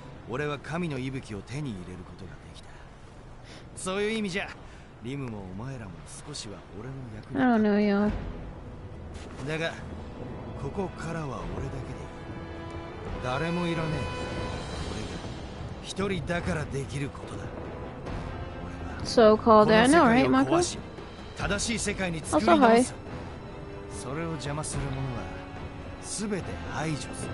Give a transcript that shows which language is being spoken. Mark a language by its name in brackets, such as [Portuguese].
[Japanese] 俺は神の息吹を手に入れることができた。そういう意味じゃ、リムもお前らも少しは俺の役に。 [English] I don't know, yo. [Japanese] だが、ここからは俺だけでいい。誰もいらねえ。俺が一人だからできることだ。 [English] So-called that, no, right, Mako? [Japanese] 正しい世界に作り直す。それを邪魔する者は全て排除する。